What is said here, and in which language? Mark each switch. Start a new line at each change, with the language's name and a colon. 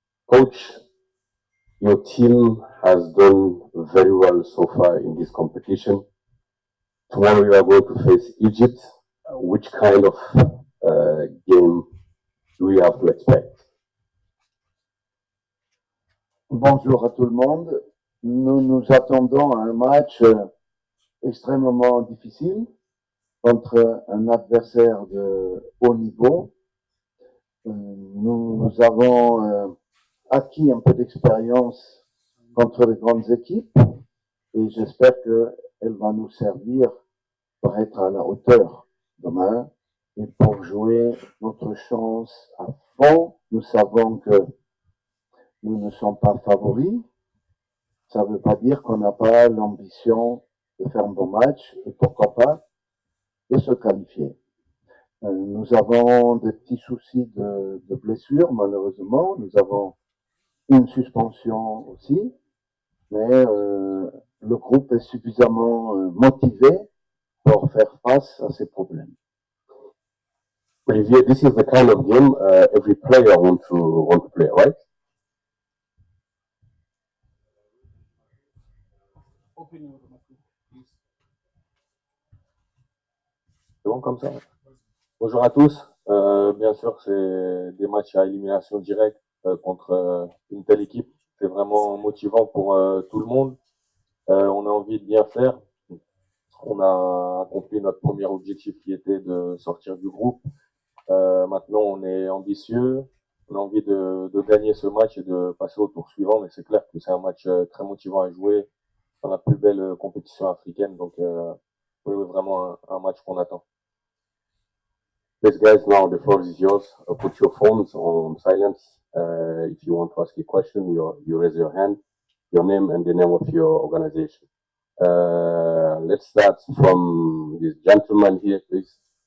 English: Coach, your team has done very well so far in this competition. Tomorrow you are going to face Egypt. Which kind of game do we have to expect?
French: Bonjour à tout le monde. Nous nous attendons à un match extrêmement difficile contre un adversaire de haut niveau. Nous avons acquis un peu d'expérience contre les grandes équipes et j'espère qu'elle va nous servir pour être à la hauteur demain et pour jouer notre chance à fond. Nous savons que nous ne sommes pas favoris. Ça ne veut pas dire qu'on n'a pas l'ambition de faire un bon match et pourquoi pas de se qualifier. Nous avons des petits soucis de blessures, malheureusement. Nous avons une suspension aussi, mais le groupe est suffisamment motivé pour faire face à ces problèmes.
English: Olivier, this is the kind of game every player want to play, right?
French: C'est bon comme ça? Bonjour à tous. Bien sûr, c'est des matchs à élimination directe contre une telle équipe. C'est vraiment motivant pour tout le monde. On a envie de bien faire. On a accompli notre premier objectif qui était de sortir du groupe. Maintenant, on est ambitieux. On a envie de gagner ce match et de passer au tour suivant. Mais c'est clair que c'est un match très motivant à jouer dans la plus belle compétition africaine. Donc, oui, vraiment un match qu'on attend.
English: Please, guys, now the floor is yours. Put your phones on silence. If you want to ask a question, you raise your hand, your name, and the name of your organization. Let's start from this gentleman here, please.